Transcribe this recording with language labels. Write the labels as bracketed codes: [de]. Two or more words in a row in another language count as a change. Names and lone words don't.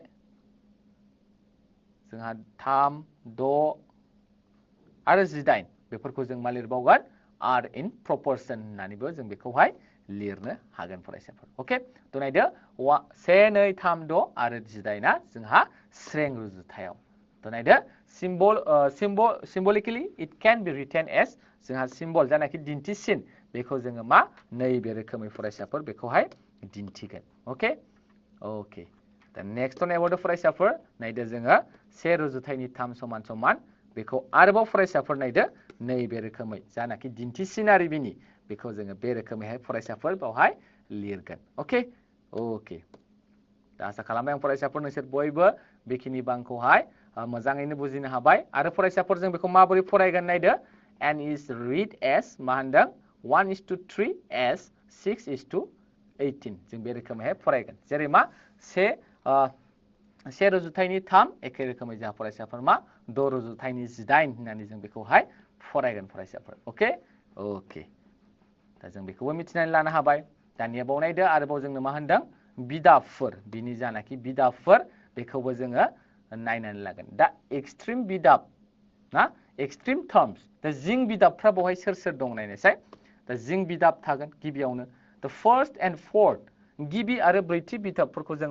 [brx] जोंहा 3 6 आरो 18 बेफोरखौ जों मा लिरबावगोन [en] are in proportion [brx] होननानैबो जों बेखौहाय लिरनो हागोन फरायसाफोर ओके थ नायदो 1 2 3 6 आरो 18 जोंहा स्रें रुजुथायाव थ नायदो [en] symbolically it can be written as [brx] जोंहा सिम्बल जानाखि दिन्थिसिन बेखौ जोङो मा नैबे रोखोमै फरायसाफोर बेखौहाय दिन्थिगोन ओके ओके दा नेक्स्ट नायबावदो फरायसाफोर नायदो जोङो से रुजुथायनि 3 समान समान बेखौ आरोबाव फरायसाफोर नायदो नैबे रोखोमै जानाखि दिन्थिसिनारि बिनि बेखौ जोङो बे रोखोमैहाय फरायसाफोर बावहाय लिरगोन ओके ओके दा आसा खालामबाय आं फरायसाफोर नोंसोर बयबो बेखिनि बांखौहाय मोजाङैनो बुजिनो हाबाय आरो फरायसाफोर जों बेखौ माबोरै फरायगोन नायदो [en] n is read as [brx] मा होनदों 1:3 as 6:18 जों बे रोखोमैहाय फरायगोन जेरै मा से रुजुथायनि 3 एखे रोखोमै जोंहा फरायसाफोर मा 6 रुजुथायनि 18 होननानै जों बेखौहाय फरायगोन फरायसाफोर ओके ओके दा जों बेखौबो मिथिनानै लानो हाबाय दानिया बावनायदो आरोबाव जोंनो मा होनदों बिदाबफोर बिनि जानाखि बिदाबफोर बेखौबो जोङो नायनानै लागोन दा एक्सट्रीम बिदाब ना [en] extreme terms [brx] दा जिं बिदाबफ्रा बहाय सोर सोर दं नायनायसाय दा जिं बिदाब थागोन गिबियावनो दा [en] first and fourth [brx] गिबि आरो ब्रैथि बिदाबफोरखौ जों